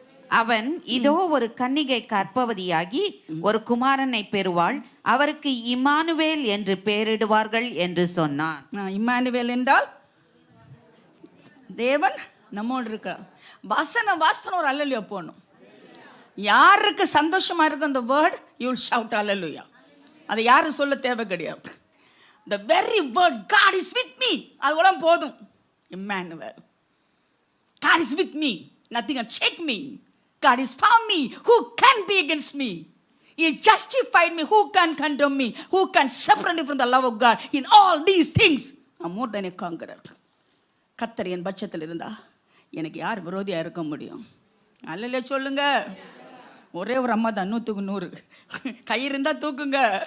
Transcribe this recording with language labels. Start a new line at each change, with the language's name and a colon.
Tamil: அவன் இதோ ஒரு கன்னிகை கர்ப்பவதியாகி ஒரு குமாரனை பெறுவாள், அவருக்கு இம்மானுவேல் என்று பெயரிடுவார்கள் என்று சொன்னான். இம்மானுவேல் என்றால் தேவன் நம்மோடு இருக்க. வாசனம் ஒரு அல்லேலூயா போகணும். யாருக்கு சந்தோஷமா இருக்கும் அந்த வேர்ட்,
English: You will shout hallelujah.
Tamil: அதை யாரும் சொல்ல தேவை கிடையாது.
English: The very word God is with me,
Tamil: அதுவெல்லாம் போதும்.
English: Emmanuel, God is with me, nothing can shake me. God is for me, who can be against me? He justified me, who can condemn me? Who can separate me from the love of God? In all these things I'm more than a conqueror.
Tamil: கர்த்தர் என் பட்சத்தில் இருந்தா எனக்கு யார் விரோதியாக இருக்க முடியும்? அல்லேலூயா சொல்லுங்க. ஒரே ஒரு அம்மா தான், 100க்கு 100 கை இருந்தால் தூக்குங்க.